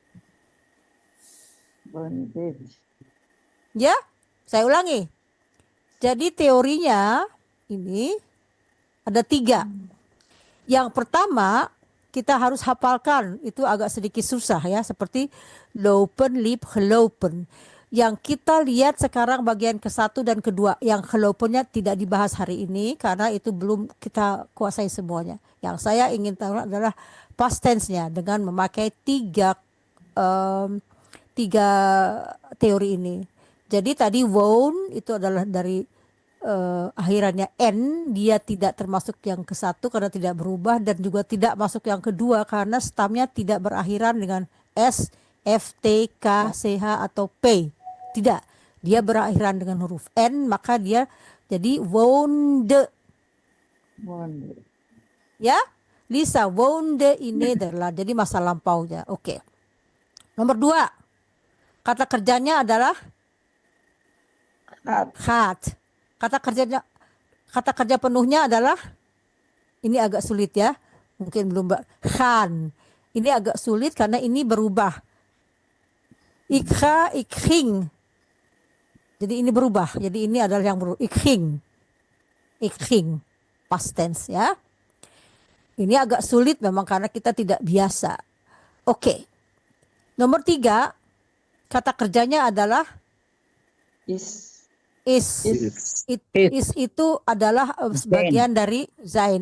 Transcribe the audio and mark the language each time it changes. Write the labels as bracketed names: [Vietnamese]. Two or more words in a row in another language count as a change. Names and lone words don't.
[Indonesian] Ya, saya ulangi. Jadi teorinya ini ada 3. Yang pertama kita harus hafalkan, itu agak sedikit susah ya, seperti [Dutch] lopen, lip, gelopen. [Indonesian] Yang kita lihat sekarang bagian ke-1 dan ke-2, yang gelopennya tidak dibahas hari ini karena itu belum kita kuasai semuanya. Yang saya ingin tahu adalah [English] past tense- [Indonesian] nya dengan memakai 3 teori ini. Jadi tadi wound itu adalah dari akhirannya N, dia tidak termasuk yang ke-1 karena tidak berubah, dan juga tidak masuk yang ke-2 karena stamnya tidak berakhiran dengan S, F, T, K, CH atau P. Tidak, dia berakhiran dengan huruf N, maka dia jadi woonde. [Dutch] Ya, Lisa, woonde in Nederland, [Indonesian] jadi masa lampaunya. Oke. Nomor 2, kata kerjanya adalah gaat. Kata kerja penuhnya adalah, ini agak sulit ya, mungkin belum gaan. Ini agak sulit karena ini berubah. [Dutch] Ik ga, ik ging. [Indonesian] Jadi ini berubah. Jadi ini adalah yang berubah. [Dutch] Ik ging. [English] Past tense ya. [Indonesian] Ini agak sulit memang karena kita tidak biasa. Oke. Nomor 3, kata kerjanya adalah is. Is itu adalah sebagian dari sein.